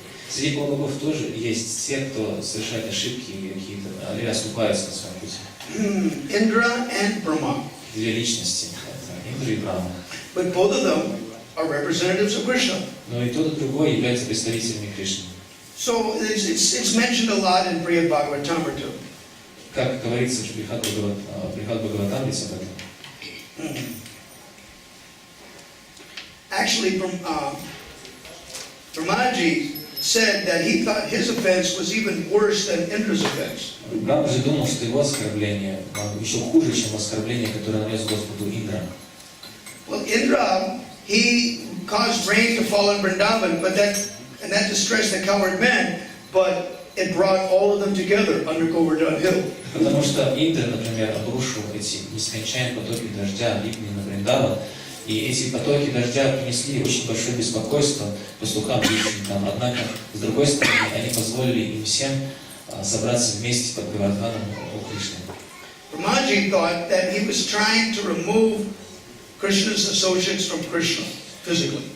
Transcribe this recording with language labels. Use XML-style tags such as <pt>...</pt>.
<ru>Среди полубогов тоже есть те, кто совершает ошибки какие-то, или оступаются на своем пути.</ru> <en>Indra and Brahma.</en> <ru>Две личности, Индра и Брахма.</ru> <en>But both of them are representatives of Krishna.</en> <ru>Но и тот, и другой являются представителями Кришны.</ru> <en>So it's mentioned a lot in Brihad Bhagavatamrita.</en> <ru>Как говорится в Брихад Бхагаватамрите об этом.</ru> <en>Actually, Brahmaji said that he thought his offense was even worse than Indra's offense.</en> <ru>Брахма же думал, что его оскорбление еще хуже, чем оскорбление, которое нанес Господу Индра.</ru> <en>Well, Indra, he caused rain to fall in Vrindavan, and that distressed the coward men, but it brought all of them together under Govardhan Hill.</en> <ru>Потому что Индра, например, обрушил эти нескончаемые потоки дождя, ливни на Вриндаван, и эти потоки дождя принесли очень большое беспокойство пастухам, там. Однако, с другой стороны, они позволили им всем собраться вместе под Гавардханом у Кришны.</ru> <en>Brahmaji thought that he was trying to remove Krishna's associates from Krishna physically.</en>